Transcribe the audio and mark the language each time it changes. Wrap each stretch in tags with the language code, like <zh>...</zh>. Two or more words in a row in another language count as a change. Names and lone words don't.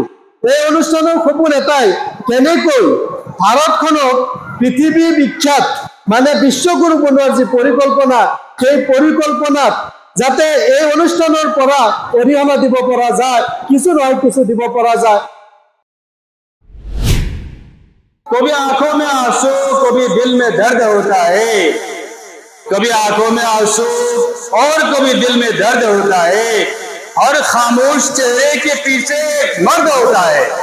<as>এই অনুষ্ঠানৰ সপোন এটাই, কেনেকৈ ভাৰতখনক পৃথিৱী বিখ্যাত মানে বিশ্বগুৰু বনোৱাৰ যি পৰিকল্পনা, সেই পৰিকল্পনাত যাতে এই অনুষ্ঠানৰ পৰা অৰিহণা দিব পৰা যায়, কিছু নহয় কিছু দিব পৰা যায়।</as> <hi>कभी आंखों में आंसू, कभी दिल में दर्द होता है, कभी आंखों में आंसू और कभी दिल में दर्द होता है, और खामोश चेहरे के पीछे एक मर्द होता है।</hi>